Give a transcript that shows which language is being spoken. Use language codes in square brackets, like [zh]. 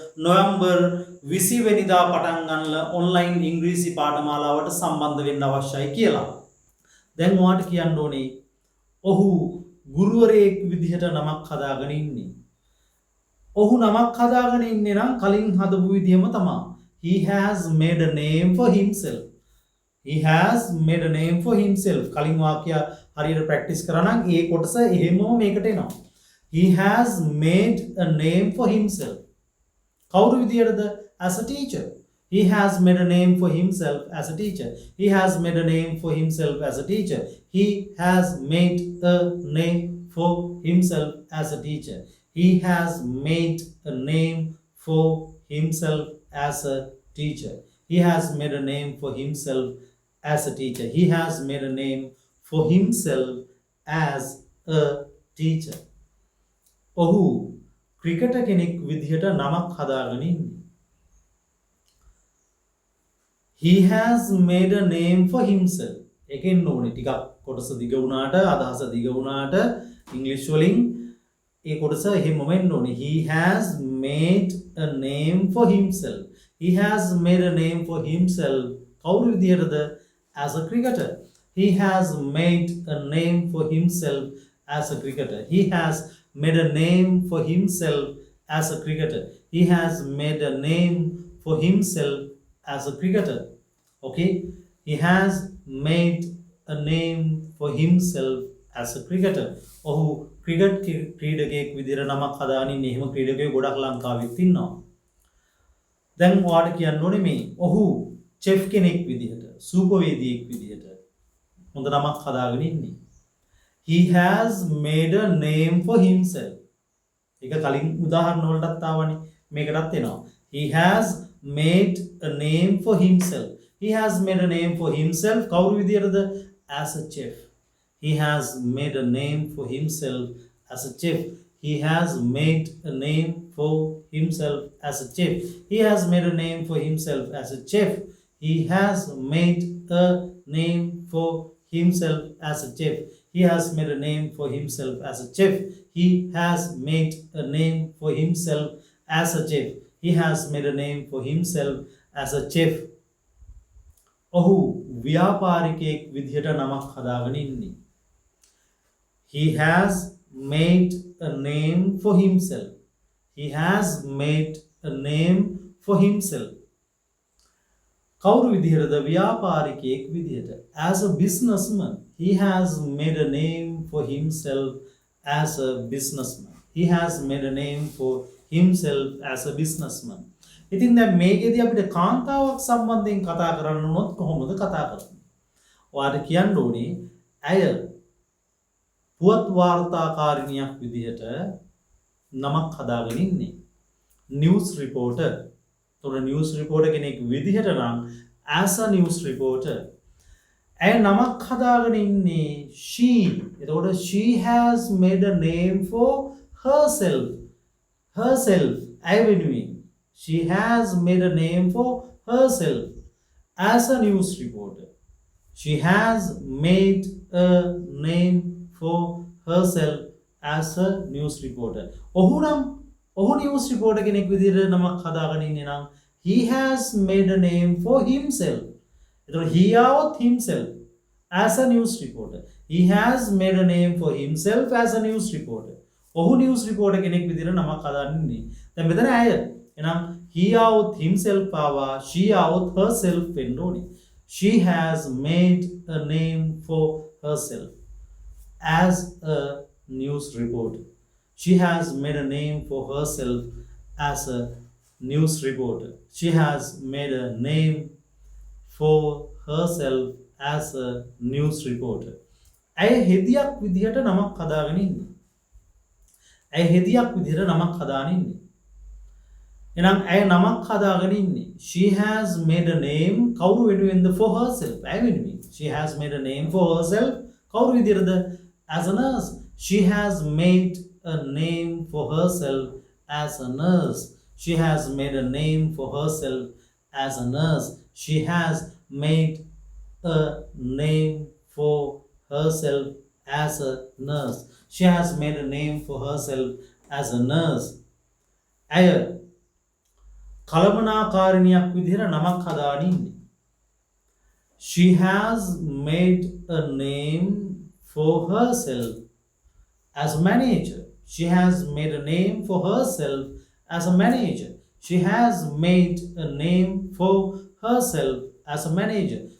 [si] නොවැම්බර් 20 වෙනිදා පටන් ගන්න ඔන්ලයින් ඉංග්‍රීසි පාඨමාලාවට සම්බන්ධ වෙන්න අවශ්‍යයි කියලා. දැන් ඔයාට කියන්න ඕනේ ඔහු ගුරුවරයෙක් විදිහට නමක් හදාගෙන ඉන්නේ. ඔහු නමක් හදාගෙන ඉන්නේ නම් කලින් හදපු විදිහම තමයි. [en] He has made a name for himself. He has made a name for himself. [si] කලින් වාක්‍ය හරියට ප්‍රැක්ටිස් කරා නම් ඒ කොටස එහෙමම මේකට එනවා. [en] He has made a name for himself. [si] කවුරු විදියටද? [en] As a teacher. He has made a name for himself as a teacher. He has made a name for himself as a teacher. He has made a name for himself as a teacher. He has made a name for himself as a teacher. He has made a name for himself as a teacher. He has made a name for himself as a teacher. [si] ඔහු cricket කෙනෙක් විදිහට නමක් හදාගෙන ඉන්නේ. [en] He has made a name for himself. [si] එකෙන් ඕනේ ටිකක් කොටස දිග වුණාට අදහස දිග වුණාට ඉංග්‍රීසි වලින් ඒ කොටස එහෙම වෙන්න ඕනේ. [en] He has made a name for himself. He has made a name for himself. [si] කවුරු විදියටද? [en] As a cricketer. He has made a name for himself as a cricketer. He has made a name for himself as a cricketer. He has made a name for himself as a cricketer. Okay? He has made a name for himself as a cricketer. [si] ඔහු cricket ක්‍රීඩකයෙක් විදිහට නමක් හදාගෙන ඉන්නේ. එහෙම ක්‍රීඩකයෙක් ගොඩක් ලංකාවෙත් ඉන්නවා. දැන් ඔයාලට කියන්න ඕනේ මේ ඔහු චෙෆ් කෙනෙක් විදිහට, සූපවේදියෙක් විදිහට හොඳ නමක් හදාගෙන ඉන්නේ. [en] He has made a name for himself. [si] ඒක කලින් උදාහරණ වලටත් ආවනේ. මේකටත් එනවා. [en] He has made a name for himself. He has made a name for himself. [si] කවුරු විදියටද? [en] As a chef. He has made a name for himself as a chef. He has made a name for himself as a chef. He has made a name for himself as a chef. He has made a name for himself as a chef. He has made a name for himself as a chef. He has made a name for himself as a chef. He has made a name for himself as a chef. [si] ඔහු ව්‍යාපාරිකයෙක් විදිහට නමක් හදාගෙන ඉන්නේ. [en] He has made a name for himself. He has made a name for himself. [si] කවුරු විදිහටද? ව්‍යාපාරිකයෙක් විදිහට. [en] As a businessman, he has made a name for himself as a businessman. He has made a name for himself as a businessman. [si] ඉතින් දැන් මේකෙදී අපිට කාන්තාවක් සම්බන්ධයෙන් කතා කරන්න උනොත් කොහොමද කතා කරන්නේ? ඔයාලට කියන්න ඕනේ ඇය පුවත් වාර්තාකාරිනියක් විදිහට නමක් හදාගෙන ඉන්නේ. නිවුස් රිපෝටර්. තොර නිවුස් රිපෝටර් කෙනෙක් විදිහට නම් [en] as a news reporter. [si] ඇය නමක් හදාගෙන ඉන්නේ she. එතකොට [en] she has made a name for herself. Herself. [si] ඇය වෙනුවෙන්. [en] She has made a name for herself as a news reporter. She has made a name for herself as a news reporter. [si] ඔහු [en] news reporter [si] කෙනෙක් විදිහට නමක් හදාගෙන ඉන්නේ නම් [en] he has made a name for himself. එතකොට he out himself as a news reporter. He has made a name for himself as a news reporter. [si] ඔහු news reporter කෙනෙක් විදිහට නමක් හදාගෙන ඉන්නේ. දැන් මෙතන ඇය එහෙනම් [en] he out himself [si] ආවා [en] she out herself [si] වෙන්න ඕනේ. [en] She has made a name for herself as a news reporter. She has made a name for herself as a news reporter. She has made a name for herself as a news reporter. [si] ඇය හෙදියක් විදිහට නමක් හදාගෙන ඉන්නේ. ඇය හෙදියක් විදිහට නමක් හදාගෙන ඉන්නේ. එහෙනම් ඇය නමක් හදාගෙන ඉන්නේ. [en] She has made a name [si] කවුරු වෙනුවෙන්ද? [en] for herself. [si] ඇය වෙනුවෙන්. [en] She has made a name for herself [si] කවුරු විදිහටද? [en] as a nurse. She has made a name for herself as a nurse. She has made a name for herself as a nurse. She has made a name for herself as a nurse. She has made a name for herself as a nurse. [si] ඇය කළමනාකාරිනියක් විදිහට නමක් හදාගෙන ඉන්නේ. [en] She has made a name for herself as a manager. She has made a name for herself as a manager. She has made a name for herself as a manager.